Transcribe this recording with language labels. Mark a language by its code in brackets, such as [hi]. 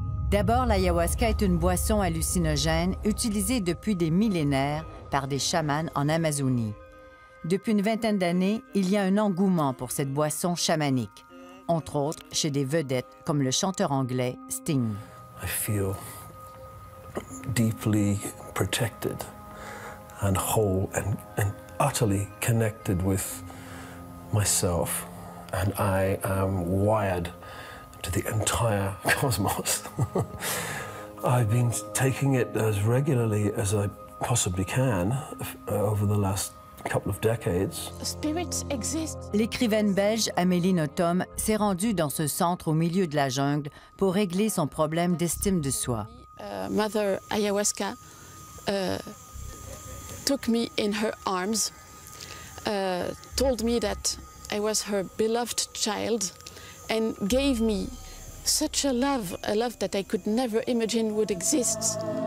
[fr] D'abord, l'ayahuasca est une boisson hallucinogène utilisée depuis des millénaires par des chamans en Amazonie. Depuis une vingtaine d'années, il y a un engouement pour cette boisson chamanique, entre autres chez des vedettes comme le chanteur anglais Sting. [en] I feel deeply protected and whole and utterly connected with myself, and I am wired to the entire cosmos. I've been taking it as regularly as I possibly can over the last couple of decades. Spirits exist. [fr] L'écrivaine belge Amélie Nothomb s'est rendue dans ce centre au milieu de la jungle pour régler son problème d'estime de soi. [en] Mother Ayahuasca took me in her arms, told me that I was her beloved child, and gave me such a love that I could never imagine would exist.